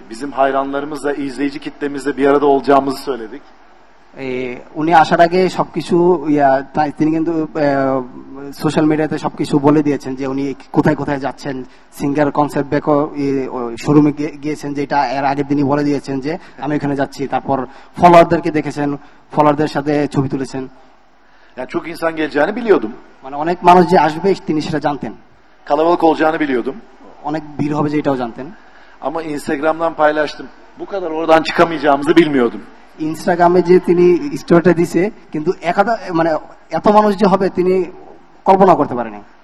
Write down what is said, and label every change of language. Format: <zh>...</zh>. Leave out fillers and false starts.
<tr>Bizim hayranlarımızla, izleyici kitlemizle bir arada olacağımızı söyledik.</tr> <bn>উনি আসার আগে সবকিছু তিনি কিন্তু সোশ্যাল মিডিয়াতে সবকিছু বলে দিয়েছেন যে উনি কোথায় কোথায় যাচ্ছেন। সিঙ্গার কনসেপ্ট বেকো শোরুমে গিয়েছেন, যেটা এর আগের দিনই বলে দিয়েছেন যে আমি ওখানে যাচ্ছি। তারপর ফলোয়ারদেরকে দেখেছেন, ফলোয়ারদের সাথে ছবি তুলেছেন।</bn> <tr>Yani çok insan geleceğini biliyordum.</tr> <bn>মানে অনেক মানুষ যে আসবে তিনি সেটা জানতেন,</bn> <tr>Kalabalık olacağını biliyordum.</tr> <bn>অনেক ভিড় হবে যে এটাও জানতেন।</bn> <tr>Ama Instagram'dan paylaştım. Bu kadar oradan çıkamayacağımızı bilmiyordum.</tr> <bn>ইনস্টাগ্রামে যে তিনি স্টোরিটা দিছে, কিন্তু মানে এত মানুষ যে হবে তিনি কল্পনা করতে পারেনি।</bn>